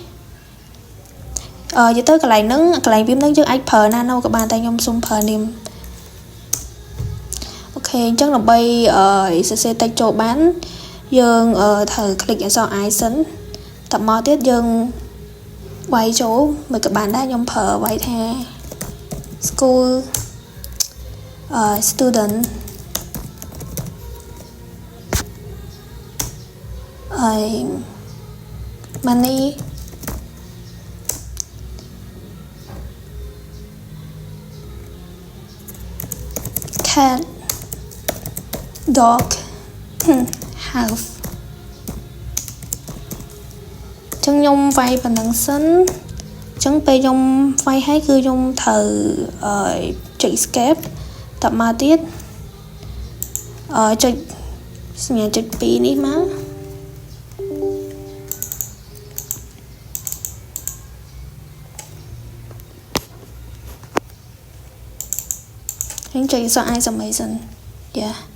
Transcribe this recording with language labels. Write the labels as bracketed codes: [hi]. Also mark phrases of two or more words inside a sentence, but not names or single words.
[km] យាយទៅកន្លែងហ្នឹងកន្លែង vim ហ្នឹងយើងអាចប្រើ nano ក៏បានតែខ្ញុំសុំប្រើ nim អូខេអញ្ចឹងដើម្បីសរសេរ text ចូលបានយើងត្រូវ click អក្សរ i សិនតមកទៀតយើងវាយចូលមិនក៏បានដែរខ្ញុំប្រើវាយថា school [en] student money cat dog house ចឹង [km] ខ្ញុំវាយប៉ុណ្ណឹងសិនចឹងពេលខ្ញុំវាយហើយគឺខ្ញុំត្រូវចុច escape តមកទៀត ចុចសញ្ញាចុច2នេះមកខ្ញុំចុចអក្សរ i សម័យសិនយ៉ា